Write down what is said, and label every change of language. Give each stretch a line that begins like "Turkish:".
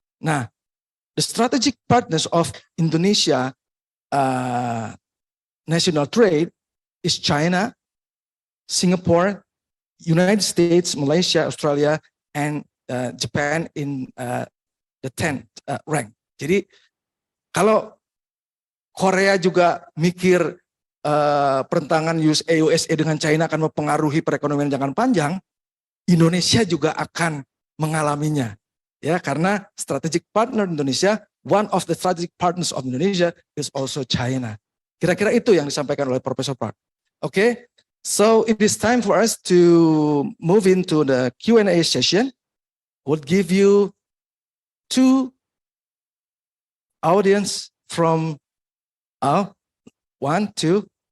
English: Nah, the strategic partners of Indonesia national trade is China, Singapore, United States, Malaysia, Australia, and Japan in the 10th rank.
Indonesian: Jadi kalau Korea juga mikir pertentangan USA dengan China akan mempengaruhi perekonomian jangka panjang, Indonesia juga akan mengalaminya. Ya, karena
English: strategic partner Indonesia, one of the strategic partners of Indonesia is also China.
Indonesian: Kira-kira itu yang disampaikan oleh Profesor Park.
English: Okay, so it is time for us to move into the Q&A session. We'll give you two audience from one, two.